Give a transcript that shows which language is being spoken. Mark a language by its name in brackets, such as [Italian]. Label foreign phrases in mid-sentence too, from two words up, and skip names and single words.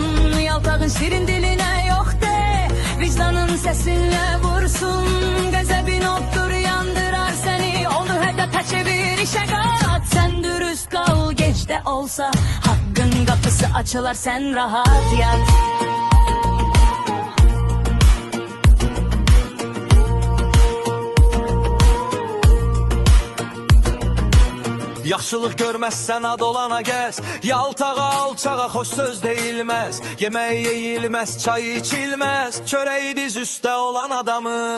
[Turkish] Yaltağın şirin diline yok de, vicdanın sesinle vursun. Gazebin ottur yandırar seni, onu hedefe çevir işe kat. Sen dürüst kal, geç de olsa hakkın kapısı açılar, sen rahat yat. [Azerbaijani] Yaxşılıq görməzsən ad olana gəz, yaltağa alçağa xoş söz deyilməz. Yemək yeyilməz, çay içilməz, çöreği diz üstə olan adamın.